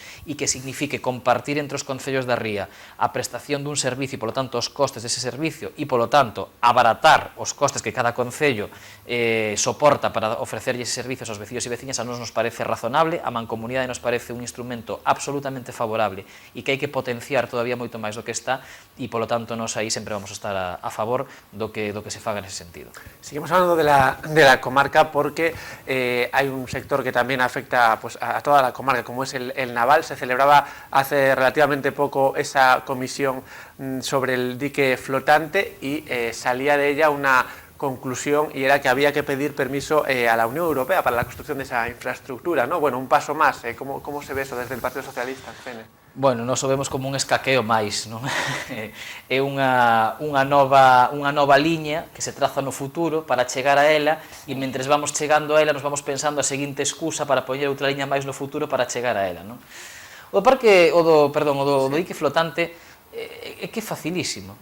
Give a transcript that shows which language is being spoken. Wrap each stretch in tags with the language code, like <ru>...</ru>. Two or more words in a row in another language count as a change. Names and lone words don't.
<gl>e que signifique compartir entre os concellos da ría a prestación dun servicio e, polo tanto, os costes dese servicio e, polo tanto, abaratar os costes que cada concello soporta para ofrecerlle ese servicios aos veciños e veciñas, a nos parece razonable, a mancomunidade nos parece un instrumento absolutamente favorable e que hai que potenciar todavía moito máis do que está e, polo tanto, nos aí sempre vamos a estar a favor do que se faga nese sentido.</gl> <es>Seguimos hablando de la comarca porque hay un sector que también afecta pues, a toda la comarca, como es el naval. Se celebraba hace relativamente poco esa comisión sobre el dique flotante y salía de ella una conclusión y era que había que pedir permiso a la Unión Europea para la construcción de esa infraestructura, ¿no? Bueno, un paso más. ¿Cómo se ve eso desde el Partido Socialista, Fene?</es> <gl>Bueno, nós o vemos como un escaqueo máis, non? É unha nova liña que se traza no futuro para chegar a ela e mentres vamos chegando a ela nos vamos pensando a seguinte excusa para poñer outra liña máis no futuro para chegar a ela, non? O do dique flotante é que é facilísimo.</gl>